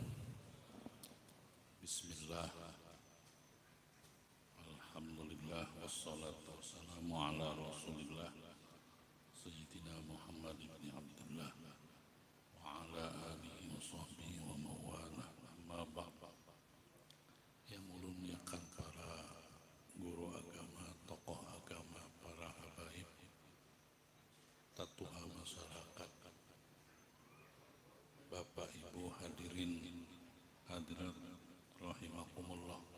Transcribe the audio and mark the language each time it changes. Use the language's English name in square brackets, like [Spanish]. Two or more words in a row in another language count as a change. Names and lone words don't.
[Arabic] Bismillah. الحمد لله والصلاة والسلام على رسول الله سيدنا محمد بن عبد الله وعلى آله وصحبه وموالاه. أما بعد. [Indonesian] Yang muliakan para guru agama, tokoh agama, para habaib, tatuha masyarakat, Bapak Ibu hadirin hadirat rahimakumullah.